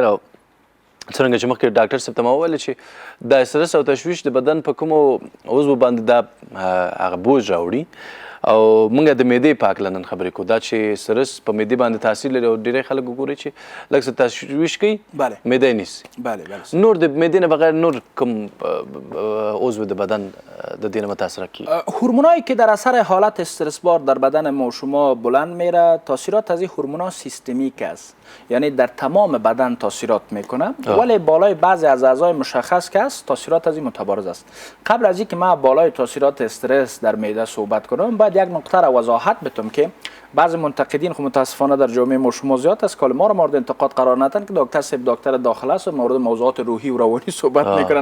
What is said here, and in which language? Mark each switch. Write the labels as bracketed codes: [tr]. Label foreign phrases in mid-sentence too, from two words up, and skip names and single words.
[ps] او څرنګه چې مخکې ډاکټر صاحب ته ما وویل چې دا استرس او تشویش د بدن په کومو عضو باندې دا هغه بوج راوړي او موږ د معدې په هکله نن خبرې کوو. دا چې استرس په معدې باندې تاثیر لري او ډېری خلک وګورئ چې لږ څه تشویش کوي معده یې نیسي. نور د معدې نه بغیر نور کوم عضو د بدن د دې نه متاثره کیږي؟ [fa] هورمونایی که در اثر حالت استرس بار در بدن ما و شما بلند میره، تاثیرات از این هورمونا سیستمیک است، یعنی در تمام بدن تاثیرات میکنه، ولی بالای بعضی از اعضای مشخص که است تاثیرات از این متبارز است. قبل از اینکه ما بالای تاثیرات استرس در معده صحبت کنم باید یک نقطه را وضاحت بدم که بعضی منتقدین خب متاسفانه در جامعه ما شما زیاد است که ما رو مورد انتقاد قرار ندن که دکتر صاحب دکتر داخله است و مورد موضوعات روحی و روانی صحبت میکنه.